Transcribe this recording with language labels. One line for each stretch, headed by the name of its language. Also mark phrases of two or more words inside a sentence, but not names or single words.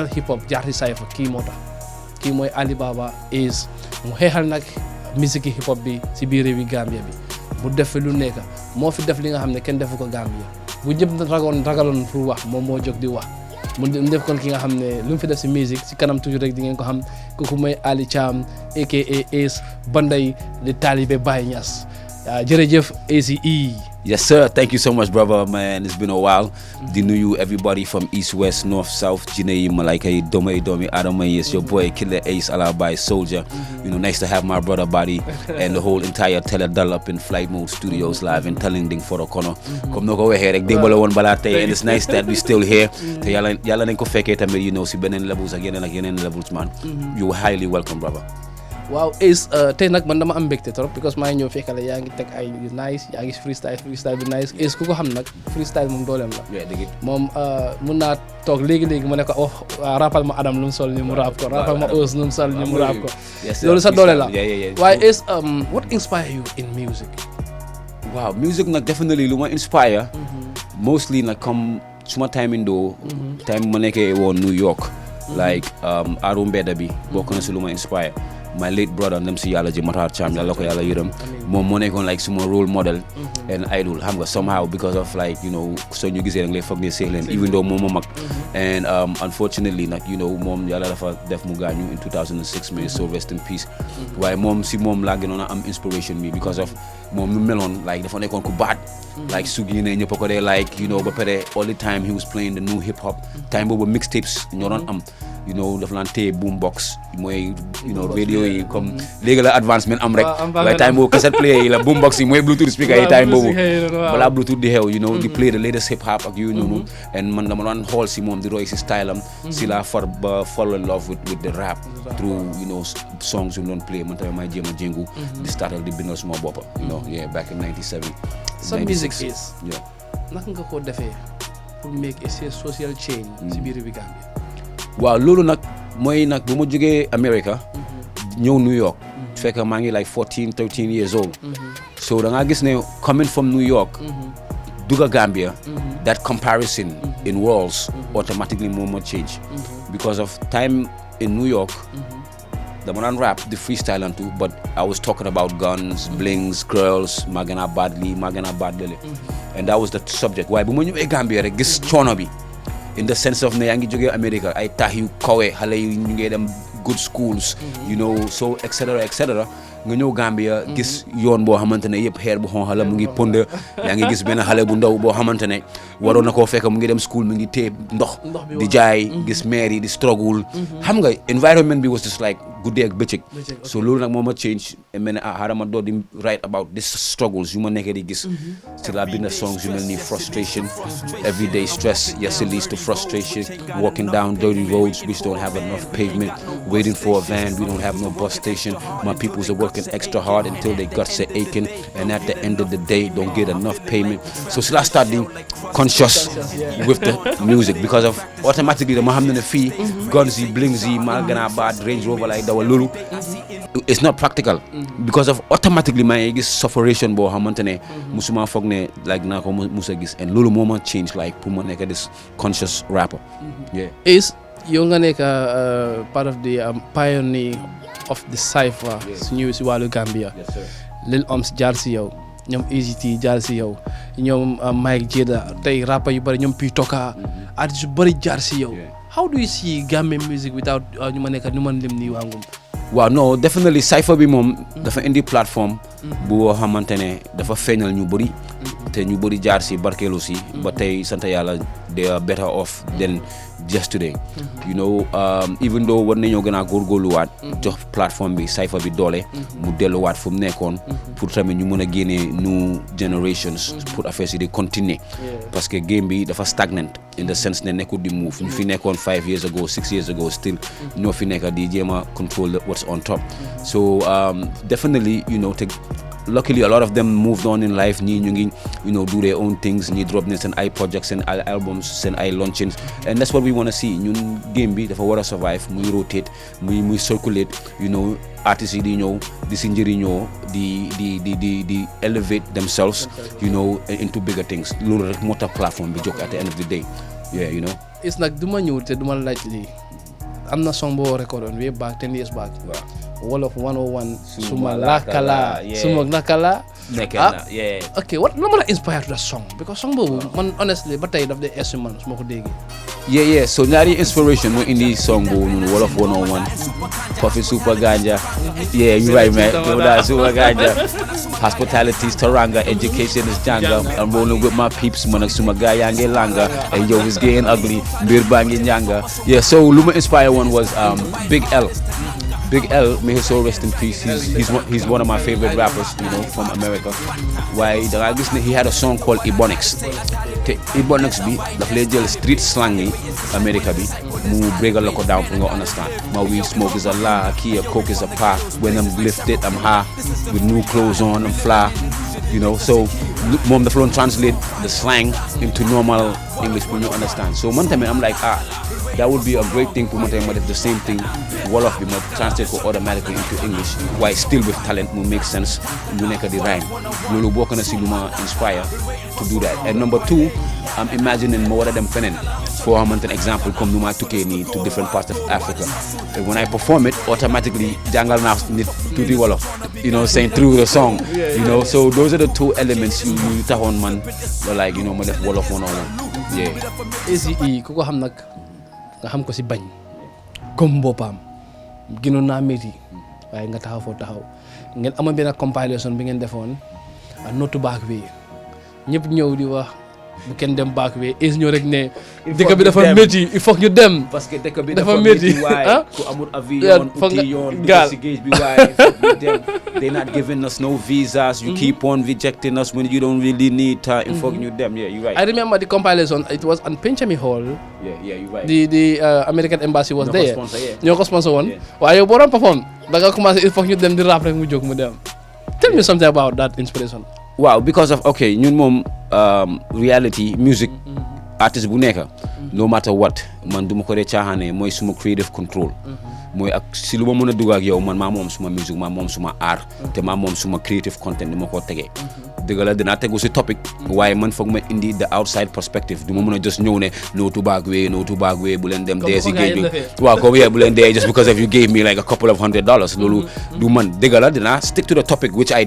English: hip hop
Wolof: jaar si Cypher kii moo tax kii mooy Alibaba is mu xeexal nag musique
English: hip hop
Wolof: bi si biir réewi Gambia bi mu def fi lu nekk moo fi def li nga xam ne kenn defu ko Gambia bu ñëpp ragaloon pour wax moom moo jóg di wax mu def kon ki nga xam ne lu mu fi def si musique si kanam toujours rek di ngeen ko xam kooku mooy Ali Cham aka Ace Banday di taalibe Baye Niass jërëjëf ACE.
English: Yes, sir. Thank you so much, brother, man. It's been a while.
Wolof: Di nuyu
English: everybody from East, West, North, South. Jinei, Malaika, Domi, Adama, yes, your boy, Killa, Ace, Alabai, Soldier. You know, nice to have my brother body and the whole entire Télédal up in Flight Mode Studios live in Tallinding for the corner. Come no go ahead, and it's nice that we still here.
Wolof: Yalla nañ ko fekkee tamit,
English: you know,
Wolof: si benen levels ak yeneen levels,
English: man. You are highly welcome, brother.
Wolof: waaw Ace tey nag man dama am mbégte trop because maa ngi ñëw fekkale yaa ngi teg ay nice yaa ngi freestyle bu nice Ace ku ko xam nag freestyle moom dooleem la moom mun naa toog léegi-léegi mu ne ko rappal ma Adam lu mu sol ni mu rap ko rappal ma Ous lu mu sol ni mu rap ko loolu sa doole la waaye Ace
English: what inspire you in music?
Wolof: Wow, music nag definitely lu ma inspire mostly nag comme suma time indo time ma nekkee woon New York like Aru Mbeda bi bokk na si lu ma inspire.
English: My late brother
Wolof: ndem si yàlla ji Matar Cham yàlla ko yàlla yërëm moom moo nekkoon like suma
English: role model and idol
Wolof: xam nga
English: somehow because of like you know
Wolof: soo ñu gisee nag lay foog ne seex leen
English: even though
Wolof: moom moo mag
English: and unfortunately
Wolof: nag
English: you know
Wolof: moom yàlla dafa def mu gaañu
English: in 2006
Wolof: mais
English: so rest in peace
Wolof: waaye moom si moom laa gënoon a am inspiration bi
English: because of
Wolof: moom nu meloon like dafa nekkoon ku baat like su génnee ñëpp ko dee
English: like you know
Wolof: ba pare
English: all the time he was playing the new hip hop
Wolof: time boobu mixtapes ñoo doon am
English: you know
Wolof: dafa naan téye boombox mooy
English: you know
Wolof: radio yi comme léegi la advancement am rek waaye time boobu cassette player yi la boombox yi mooy
English: bluetooth speaker
Wolof: yi time boobu balaa bluetooth di xew
English: you know
Wolof: di
English: play the latest hip hop
Wolof: ak yooyu noonu and man dama doon xool si moom di roy si style am si la far ba
English: fall in love with the rap through you know songs
Wolof: yu doon play man tamit may jéem a jéngu di startal di bindal suma boppa
English: you know yeah back in 97 some music is
Wolof: naka nga ko defee pour
English: make a social change
Wolof: si biir bi Gambia. waaw loolu nag mooy nag bu ma jógee America ñëw New York fekk maa ngi
English: like 13 years old
Wolof: so da ngaa gis ne
English: coming from New York
Wolof: dugga Gambia
English: that comparison in worlds automatically
Wolof: moo ma change
English: because of time in New York
Wolof: dama daan
English: rap the freestyle and too but I was talking about guns blings girls
Wolof: maa gën a bad lii maa gën a bad lële
English: and that was the subject
Wolof: waaye bu ma ñëwee Gambia rek gis coono bi
English: in the sense of
Wolof: ne yaa ngi jógee America ay taax yu kawe xale yu ñu ngi dem
English: good schools you know so et cetera
Wolof: nga ñëw Gambia gis yoon boo xamante ne yëpp xeer bu xonq la mu ngi pënd yaa ngi gis benn xale bu ndaw boo xamante ne waroon na koo fekk mu ngi dem school mu ngi téye ndox di jaay gis maire yi di struggle xam nga environment bi
English: was just like
Wolof: guddee ak bëccëg so loolu nag moo ma change mel ne xaaral ma doo di
English: write about this struggles
Wolof: yu ma nekkee di gis ci la bind songs yu mel ni frustration
English: everyday stress yes it leads to frustration walking down dirty roads which don't have enough pavement waiting for a van we don't have no bus station my peoples are working extra hard until their guts are aching and at the end of the day don't get enough payment so I start being conscious with the music because of automatically
Wolof: dama xam ne fii guns yi blings yi maa gën a bad Range Rover lay dawal loolu
English: it's not practical because of automatically
Wolof: maa ngi gis sufferation boo xamante ne musuma foog ne like naa ko musa gis and loolu moo ma change like pour ma nekk
English: this conscious rapper yeah
Wolof: is yow nga nekk
English: part of the pioneer of the Cypher
Wolof: su ñëwee si wàllu Gambia Lil Oms jaar si yow ñoom EGT jaar si yow ñoom Mike Jada tey rapper yu bëri ñoom Pitoka artistes yu bëri jaar si yow
English: how do you see Gambian music without
Wolof: ñu ma nekk ñu mën lim nii wàngum waaw non definitely Cypher bi moom dafa indi plateforme bu xamante ne dafa feeñal ñu bëri te ñu bëri jaar si barkeelu si ba tey sant yàlla
English: they are better off than yesterday you know even though
Wolof: war nañoo gën a góorgóorluwaat jox plateforme bi Cypher bi doole mu delluwaat fu mu nekkoon pour tamit ñu mën a génnee
English: new generations
Wolof: pour affaire si di continuer
French: parce que
Wolof: game bi dafa stagnant
English: in the sense
Wolof: ne nekkul di move ñu fi nekkoon
English: 5 years ago 6 years ago still
Wolof: ñoo fi nekk di jéem a control
English: what's on top so definitely you know luckily a lot of them moved on in life
Wolof: ñii ñu ngi
English: you know do their own things
Wolof: ñii drop nañ seen ay projects seen ay albums seen ay launchings
English: and that's what we want to see
Wolof: ñun game bi dafa war a survive muy rotate muy circulate you know artistes yi di ñëw di si njëriñoo di
English: elevate themselves you know into bigger things
Wolof: loolu rek moo tax plateforme bi jóg
English: at the end of the day yeah you know
Wolof: is nag du ma ñëw te du ma laaj lii am na song boo record
English: on way back 10 years back
Wolof: Wolof 101 suma lakala suma nakala
English: yeah
Wolof: okay what la ma la inspire
English: to that song
Wolof: because song boobu man honestly ba tey daf dee es man su ma ko déggee yeah so ñaari inspiration moo indi song boobu noonu Wolof 101
English: coffee super ganja yeah you right man super ganja hospitality is taranga education is janga I'm rolling with my peeps man
Wolof: ak suma gaa yaa ngi langa and yo
English: it's getting ugly
Wolof: mbir baa ngi njanga yeah so lu ma inspire
English: one was Big L, may his soul rest in peace. He's one of my favorite rappers, you know, from America. Why? He had a song called Ebonics.
Wolof: Ebonics bi daf lay jël
English: street slang
Wolof: yi America bi mu break la ko down pour nga understand.
English: My weed smoke is a lie, key a coke is a pie. When I'm lifted, I'm high. With new clothes on, I'm fly. You know, so moom dafa doon translate the slang into normal English pour ñu understand.
Wolof: So man tamit
English: I'm like that would be a great thing
Wolof: pour ma tamit ma def
English: the same thing
Wolof: Wolof bi ma translate ko
English: automatically into English
Wolof: waaye
English: still with talent
Wolof: mu
English: make sense
Wolof: ñu nekk di rhyme loolu bokk na si lu ma inspire
English: to do that and number 2 I'm imagining
Wolof: ma war a dem feneen foo xamante ne exemple comme nu ma tukkee nii
English: to different parts of Africa and when I perform it automatically
Wolof: jàngal naa nit tuuti Wolof
English: you know saying through the song you know so those are the 2 elements
Wolof: yu taxoon man
English: like you know
Wolof: ma def Wolof 101 yeah ACE ku ko xam nag nga xam ko si bañ comme boppam gënoon naa métti waaye nga taxaw foo taxaw ngeen amoon benn compilation bi ngeen defoon notu baak bi ñëpp ñëw di wax bu kenn dem baak bi is ñëw rek ne dëkk bi dafa métti
French: il faut
Wolof: ñu dem parce que dëkk bi dafa métti waaye ku amul avion uti yoon dugg si géej bi waaye
French: il faut
Wolof: ñu dem
English: they not giving us no visas you keep on rejecting us when you don't really need time
French: il faut
Wolof: ñu dem
English: yeah you right I remember the compilation it was on Penchami Hall yeah you right the American embassy was there
Wolof: ñoo ko sponsor woon
English: Yeah.
Wolof: waaye yow boo doon perform da nga commencé
French: il faut
Wolof: ñu dem di rap rek mu jóg mu dem
English: tell me something about that inspiration
Wolof: waaw because of okay ñun moom
English: reality music artist
Wolof: bu nekk
English: no matter what
Wolof: man duma ko dee caaxaane mooy suma
English: creative control
Wolof: mooy ak si lu ma mën a dugg ak yow man maa moom suma musique maa moom suma art te maa moom suma
English: creative content
Wolof: ni ma ko tegee dëgg la dinaa tegu si topic waaye man foog ma indi
English: the outside perspective
Wolof: du ma mën a just ñëw ne no tubaab wee bu leen dem dee si géej bi waaw comme bu leen dee
English: just because of you gave me like a couple of $100
Wolof: loolu du man dëgg la dinaa
English: stick to the topic which I